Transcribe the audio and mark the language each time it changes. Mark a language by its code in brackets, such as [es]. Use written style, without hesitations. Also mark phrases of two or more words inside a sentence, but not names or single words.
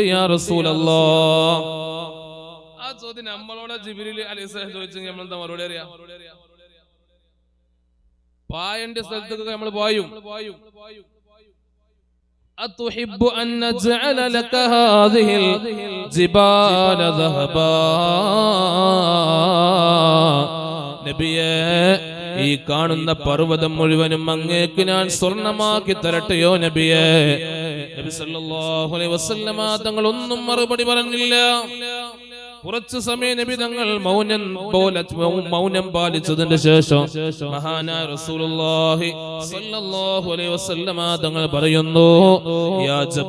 [ar] يا رسول الله, [ml] ആ ചോദ്യം നമ്മളോട് ജിബ്രീൽ അലൈഹിസ്സലാം ചോദിച്ചെങ്കിൽ നമ്മൾ എന്താ മറുപടി അറിയാ? പായന്റെ സ്ഥലത്തൊക്കെ നമ്മൾ പായും. [ar] أتحب أن نجعل لك هذه الجبال ذهبا? [ml] നബിയേ, ഈ കാണുന്ന പർവ്വതം മുഴുവനും അങ്ങേക്ക് ഞാൻ സ്വർണമാക്കി തരട്ടെയോ നബിയേ? നബി [ar] صلى الله عليه وسلم [ml] തങ്ങൾ ഒന്നും മറുപടി പറഞ്ഞില്ല. കുറച്ചു സമയം നബി തങ്ങൾ മൗനം പാലിച്ചതിന്റെ ശേഷം മഹാനായ റസൂലുള്ളാഹി [ar] صلى الله عليه وسلم [ml] തങ്ങൾ പറയുന്നു, യാ